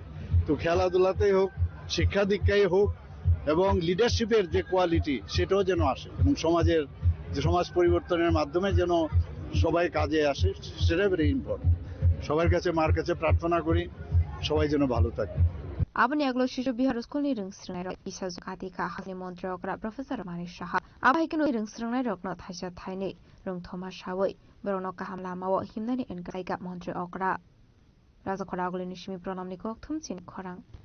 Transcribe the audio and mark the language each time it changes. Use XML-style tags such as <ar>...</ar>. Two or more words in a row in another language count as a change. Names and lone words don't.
<bn>তো খেলাধুলাতেই হোক, শিক্ষা দীক্ষায় হোক, এবং লিডারশিপের যে কোয়ালিটি সেটাও যেন আসে, এবং সমাজের যে সমাজ পরিবর্তনের মাধ্যমে যেন সবাই কাজে আসে, সেটা</bn> <en>very important.</en> <bn>সবার কাছে, মার কাছে প্রার্থনা করি সবাই যেন ভালো থাকে।</bn> <trp>Abani aglo shijo bihar school ni rung srnai rok isa zukati ka hasni montre okra professor mani saha abai kino rung srnai rok no thaisa thaini rung thoma shawai borono ka hamla mawo himnani enkai ga montre okra raja khora aglo ni shimi pranamni ko thumchin khorang</trp>